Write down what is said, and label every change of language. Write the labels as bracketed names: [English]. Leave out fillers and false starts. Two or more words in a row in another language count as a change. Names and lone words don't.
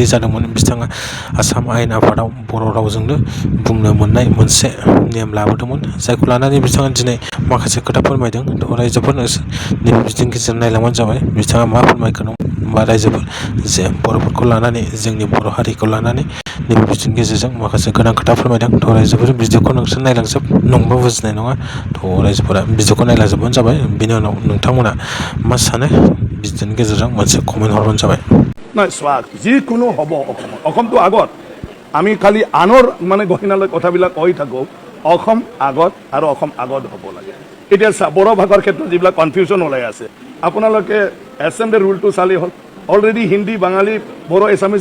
[Bodo] जादोंमोन बिथाङा आसाम आयेन आफादाव बर' रावजोंनो बुंनो मोननाय मोनसे नेम लाबोदोंमोन जायखौ लानानै बिथाङा दिनै माखासे खोथा फोरमायदों रायजोफोर नैबे बिदिनि गेजेरजों नायलांबानो जाबाय बिथाङा मा फोरमायगोन बा रायजोफोर जे बर'फोरखौ लानानै जोंनि बर' हारिखौ लानानै नैबे बिदिनि गेजेरजों माखासे गोनां खोथा फोरमायदों रायजोफोर भिडिअखौ नोंसोर नायलांजोब नंबा बुजिनाय नङा रायजोफोरा भिडिअखौ नायलांजोबबानो जाबाय बिनि उनाव नोंथांमोना मा सानो बिदिनि गेजेरजों मोनसे कमेन्ट हरबानो जाबाय [Assamese] নাই চোৱা যিকোনো হ'ব অসমটো আগত আমি খালি আনৰ মানে গহিনালৈ কথাবিলাক কৈ থাকোঁ অসম আগত আৰু অসম আগত হ'ব লাগে এতিয়া বড়ো ভাষাৰ ক্ষেত্ৰত যিবিলাক কনফিউজন ওলাই আছে আপোনালোকে এছেম্বলি ৰুলটো চালেই হ'ল অলৰেডি হিন্দী বাঙালী বড়ো এছামিজ